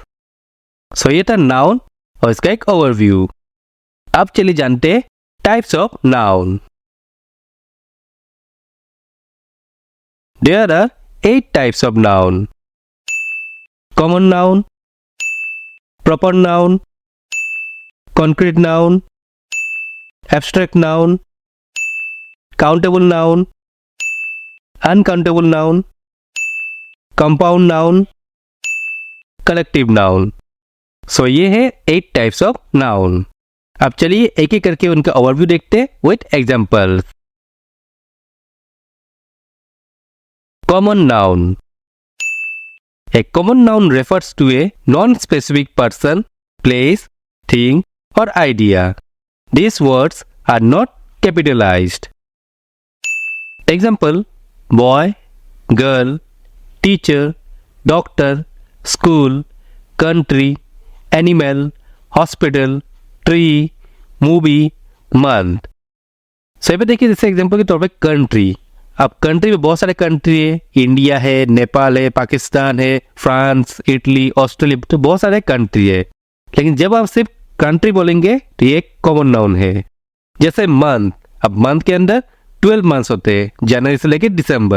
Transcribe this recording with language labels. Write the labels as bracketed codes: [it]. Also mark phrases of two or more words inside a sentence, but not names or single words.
[hi] सो ये था नाउन और इसका एक ओवरव्यू। अब चलिए जानते हैं [en] types of noun. there are 8 types of noun. common noun, proper noun, concrete noun, abstract noun, countable noun, uncountable noun, compound noun, collective noun। [hi] सो ये है 8 [en] types of noun. [hi] अब चलिए एक एक करके उनका ओवरव्यू देखते हैं [en] with examples. common noun. A common noun refers to a non-specific person, place, thing or idea. These words are not capitalized. Example, boy, girl, teacher, doctor, school, country, animal, hospital, tree, movie, month. [hi] सही पे देखिए, जैसे एग्जाम्पल के तौर पे कंट्री। अब कंट्री में बहुत सारे कंट्री है, इंडिया है, नेपाल है, पाकिस्तान है, फ्रांस, इटली, ऑस्ट्रेलिया, तो बहुत सारे कंट्री है। लेकिन जब आप सिर्फ कंट्री बोलेंगे तो ये एक [en] common noun [hi] है। जैसे मंथ, अब मंथ के अंदर 12 मंथ्स होते हैं, जनवरी से लेकर दिसंबर।